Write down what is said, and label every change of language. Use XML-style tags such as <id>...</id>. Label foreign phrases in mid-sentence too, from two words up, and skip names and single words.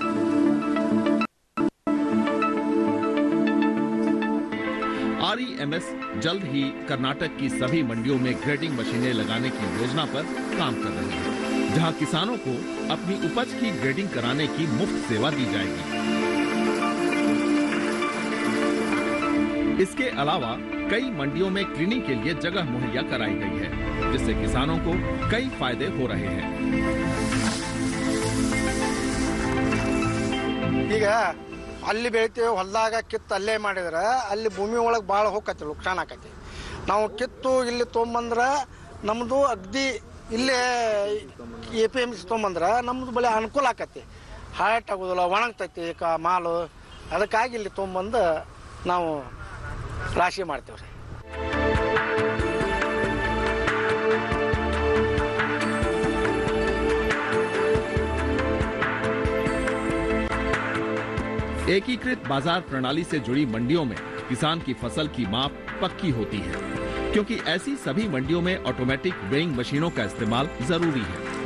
<hi>REMS जल्द ही कर्नाटक की सभी मंडियों में ग्रेडिंग मशीनें लगाने की योजना पर काम कर रही है, जहां किसानों को अपनी उपज की ग्रेडिंग कराने की मुफ्त सेवा दी जाएगी। इसके अलावा कई मंडियों में क्लीनिंग के लिए जगह मुहैया कराई गई है, जिससे किसानों को कई फायदे हो रहे हैं।</hi> <kn>ಈಗ ಅಲ್ಲಿ ಬೆಳಿತೀವಿ ಹೊಲದಾಗ ಕಿತ್ತು ಅಲ್ಲೇ ಮಾಡಿದ್ರೆ ಅಲ್ಲಿ ಭೂಮಿ ಒಳಗೆ ಭಾಳ ಹೋಗತ್ತೆ, ನುಕ್ಸಾನ್ ಆಕತಿ. ನಾವು ಕಿತ್ತು ಇಲ್ಲಿ ತೊಗೊಂಬಂದ್ರೆ ನಮ್ಮದು ಅಗ್ದಿ ಇಲ್ಲೇ APMC ತೊಗೊಂಬಂದ್ರೆ ನಮ್ಮದು ಬಳಿ ಅನುಕೂಲ ಆಕತಿ. ಹಾಳಾಟ ಆಗೋದಿಲ್ಲ, ಒಣಗ್ತೈತಿ ಮಾಲು. ಅದಕ್ಕಾಗಿ ಇಲ್ಲಿ ತೊಗೊಂಬಂದು ನಾವು ರಾಶಿ ಮಾಡ್ತೀವ್ರಿ.</kn> <hi>एकीकृत बाजार प्रणाली से जुड़ी मंडियों में किसान की फसल की माप पक्की होती है, क्योंकि ऐसी सभी मंडियों में</hi> <en>automatic weighing</en> <hi>मशीनों का इस्तेमाल जरूरी है।</hi>